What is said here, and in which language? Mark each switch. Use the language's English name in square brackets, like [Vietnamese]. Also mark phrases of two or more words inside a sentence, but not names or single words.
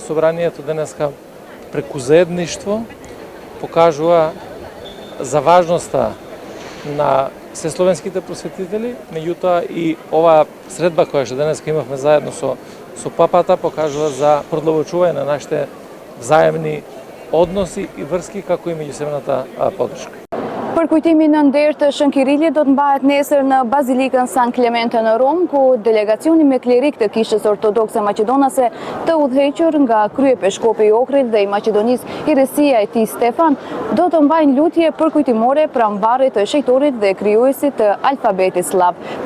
[Macedonian] Собранието денеска преку заедништво покажува за важноста на се словенските просветители, меѓутоа и оваа средба која што денеска имавме заедно со папата покажува за продолжување на нашите взаемни односи и врски како и меѓусебната поддршка. [Albanian] Përkujtimi në nder të Shën Kirilit do të mbahet nesër në Bazilikën San Clemente në Rom, ku delegacioni me klerik të Kishës Ortodokse Maqedonase të udhëhequr nga kryepeshkopi I Ohrit dhe I Maqedonisë Hiresia e tij Stefan do të mbajnë lutje përkujtimore pranvarit të shejtorit dhe krijuesit të alfabetit slav.